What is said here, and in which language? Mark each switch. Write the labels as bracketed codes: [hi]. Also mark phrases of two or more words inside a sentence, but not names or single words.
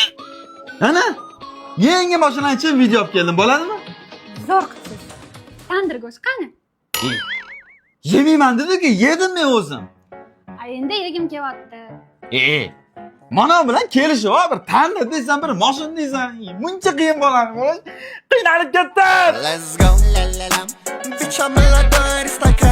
[uz] Ana, yangi mashina ichib video olib keldim, bo'ladimi? Zo'r qilsiz. Tandir go'sht qani? Yemayman dedi-ku, yedim men o'zim. Endi yegim kelyapti. Mana bilan kelishib, bir tandir deysan, bir mashina deysan, muncha qiyin bo'ladi, bola. Qiynalib ketdim. [en] Let's go, la la la. Bitch, I'm a lot of